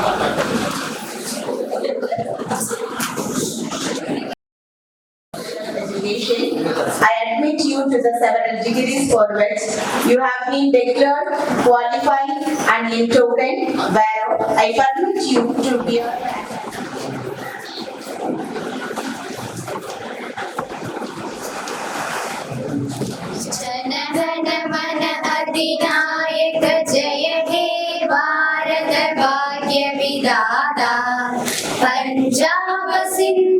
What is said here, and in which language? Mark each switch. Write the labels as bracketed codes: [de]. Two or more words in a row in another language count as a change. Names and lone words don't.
[en] Education, I admit you to the several degrees for which you have been declared qualified and in token whereof I permit you to bear. [bn] জনগণ মন অধিনায়ক জয় হে ভারত ভাগ্য বিধাতা পাঞ্জাব সিন্ধ